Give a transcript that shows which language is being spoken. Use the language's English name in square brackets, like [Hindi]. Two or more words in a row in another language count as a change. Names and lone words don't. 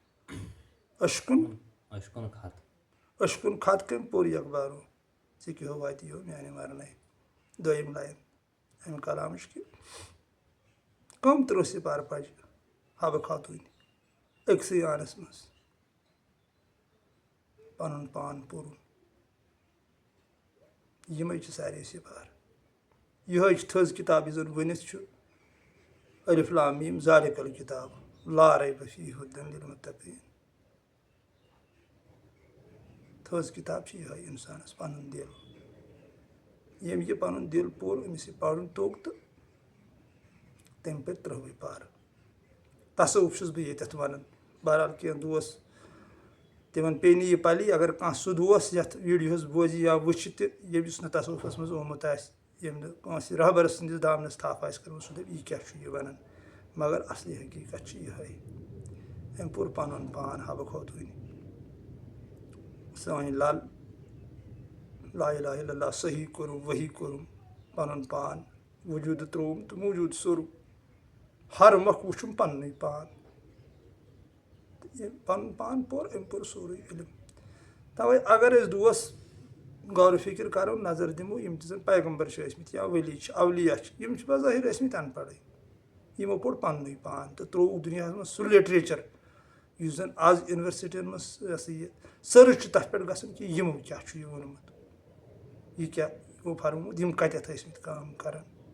[Kashmiri] اشکُن خط کٔمۍ پوٚر یکبارو ژےٚ کیٛاہ واتیو میٛانہِ مَرنَے دوٚیِم لاین اَمہِ کلامٕچ کہِ کٕم تٕرٛہ سِپار پَجہِ حبہٕ خاتوٗنہِ أکسٕے آنَس منٛز پَنُن پان پوٚرُن یِمَے چھِ سارے سِپار یِہوٚے چھِ تھٔز کِتاب یُس زَن ؤنِتھ چھُ [Arabic] الف لام میٖم ذالِک الکتاب لا ریب فیہ ھدًى للمتقیٖن [Kashmiri] تھٔز کِتاب چھِ یِہوٚے اِنسانَس پَنُن دِل ییٚمۍ یہِ پَنُن دِل پوٚر أمِس یہِ پَرُن توٚگ تہٕ تَمہِ پَتہٕ ترٛہوٕے پَر تصوُف چھُس بہٕ ییٚتٮ۪تھ وَنان بہرحال کینٛہہ دوس تِمن پیٚیہِ نہٕ یہِ پَلی اگر کانٛہہ سُہ دوس یَتھ ویٖڈیوہَس بوزِ یا وٕچھِ تہِ ییٚمِس نہٕ تصوُفَس منٛز آمُت آسہِ ییٚمۍ نہٕ کٲنٛسہِ رہبَرَس سٕنٛدِس دامنَس تھپھ آسہِ کٔرمٕژ سُہ دَپہِ یہِ کیٛاہ چھُ یہِ وَنان مگر اَصلی حقیٖقت چھِ یِہوٚے أمۍ پوٚر پَنُن پان حبہٕ خوتوٗنہِ سٲنۍ لل [Arabic] لا الہ الا اللہ [Kashmiri] صحیح کوٚرُم ؤحی کوٚرُم پَنُن پان وجوٗدٕ ترٛووُم تہٕ موٗجوٗد سوٚرُم ہر مۄکھ وٕچھُم پَننُے پان تہٕ ییٚمۍ پَنُن پان پوٚر أمۍ پوٚر سورُے علم تَوَے اگر أسۍ دوس غورٕ فِکر کَرو نظر دِمو یِم تہِ زَن پیغمبر چھِ ٲسۍمٕتۍ یا ؤلی چھِ اولیا چھِ یِم چھِ بظٲہِر ٲسۍمٕتۍ اَن پَڑٕے یِمو پوٚر پَننُے پان تہٕ ترٛووُکھ دُنیاہَس منٛز سُہ لِٹریچَر یُس زَن آز یوٗنیورسٹیَن منٛز یہِ ہسا یہِ سٔرٕچ چھُ تَتھ پٮ۪ٹھ گژھان کہِ یِمو کیٛاہ چھُ یہِ ووٚنمُت یہِ کیٛاہ یِمو فرمومُت یِم کَتٮ۪تھ ٲسۍمٕتۍ کٲم کَران